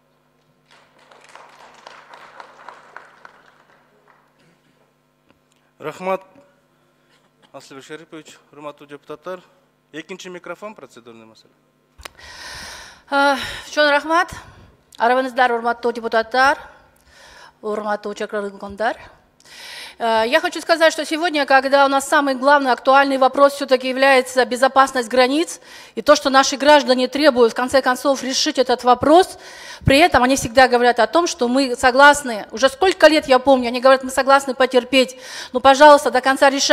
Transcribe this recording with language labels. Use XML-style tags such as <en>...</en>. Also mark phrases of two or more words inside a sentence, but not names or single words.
<ky>Рахмат, Аслыбек Шарипович, урматтуу депутаттар. Экинчи микрофон, процедурный маселе. Чоң рахмат. Арабыңыздар, урматтуу депутаттар, урматтуу чакырылгандар.</ky> <ru>Я хочу сказать, что сегодня, когда у нас самый главный актуальный вопрос все-таки является безопасность границ, и то, что наши граждане требуют, в конце концов, решить этот вопрос, при этом они всегда говорят о том, что мы согласны, уже сколько лет я помню, они говорят, мы согласны потерпеть, ну, пожалуйста, до конца решайте.</ru>